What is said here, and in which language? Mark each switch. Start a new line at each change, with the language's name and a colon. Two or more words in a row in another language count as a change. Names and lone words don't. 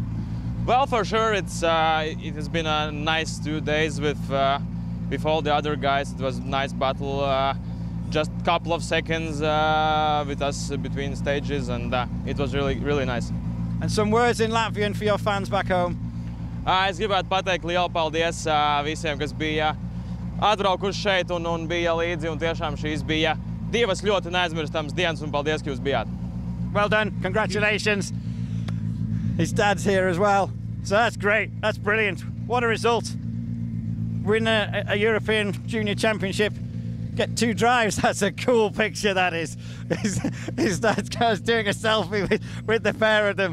English: Well, for sure, it has been a nice 2 days with all the other guys. It was a nice battle, just a couple of seconds with us between stages, and it was really nice. And some words in Latvian for your fans back home.
Latvian: Es gribētu pateikt lielu paldies visiem, kas bija atbraukuši šeit un bija līdzi, un tiešām šīs bija divas ļoti neaizmirstams dienas un paldies, ka jūs bijāt.
English: Well done, congratulations. His dad's here as well, so that's great, that's brilliant. What a result. Win a European Junior Championship, get 2 drives, that's a cool picture that is. His dad's doing a selfie with the pair of them.